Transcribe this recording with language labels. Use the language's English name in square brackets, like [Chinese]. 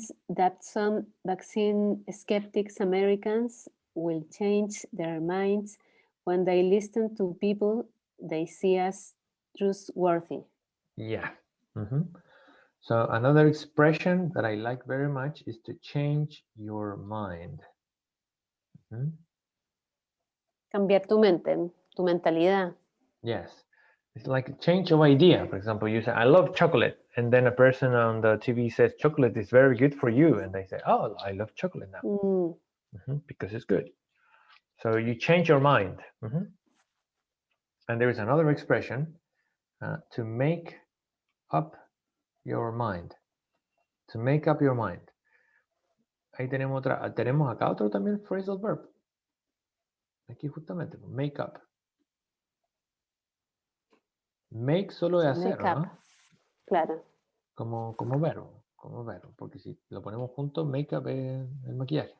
[English] that some vaccine skeptics Americans will change their minds when they listen to people they see as trustworthy. Yeah. So another expression that I like very much is to change your mind. [Spanish] Cambiar tu mente, tu mentalidad. [English] Yes. It's like a change of idea. For example, you say, I love chocolate. And then a person on the TV says, chocolate is very good for you. And they say, oh, I love chocolate now. Because it's good. So you change your mind. And there is another expression, to make up your mind. To make up your mind. [Spanish] Ahí tenemos acá otro también phrasal verb. Aquí justamente, make up. Make solo es hacer, ¿no? Claro. Como verbo, porque si lo ponemos juntos, make up es el maquillaje.